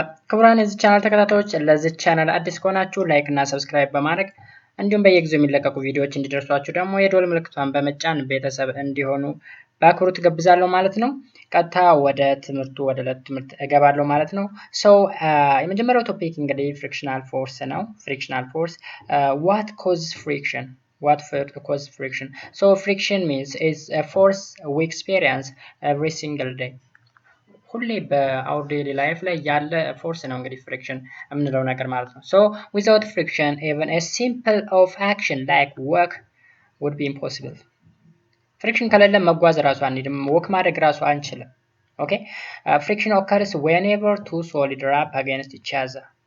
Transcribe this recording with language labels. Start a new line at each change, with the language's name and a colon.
Amharic: ክቡራን የዚህ ቻናል ተከታታዮች ለዚህ ቻናል አዲስ ከሆናችሁ ላይክ እና ሰብስክራይብ በማድረግ እንዲሁም በየጊዜው የሚለቀቁ ቪዲዮዎች እንዲደርሷችሁ ደግሞ የደወል ምልክቷን በመጫን ቤተሰብ እንዲሆኑ በአክብሮት ጋብዛለሁ ማለት ነው። ቀጥታ ወደ ዕለት ትምህርት እገባለሁ ማለት ነው። የመጀመሪያው ቶፒክ እንግዲህ ፍሪክሽናል ፎርስ ነው። ፍሪክሽናል ፎርስ
English: what causes friction? What causes friction? So friction means it's a force we experience every single day.
Amharic: ሁሌ በአወር ዴይሊ ላይፍ ላይ ያለ ፎርስ ነው እንግዲህ ፍሪክሽን የምንለው ነገር ማለት ነው።
English: So without friction even a simple of action like walk would be impossible.
Amharic: ፍሪክሽን ከሌለ መጓዝ ራሱ አንሄድም፣ ወክ ማድረግ ራሱ አንችልም። ኦኬ
English: friction occurs whenever two solids rub against each other.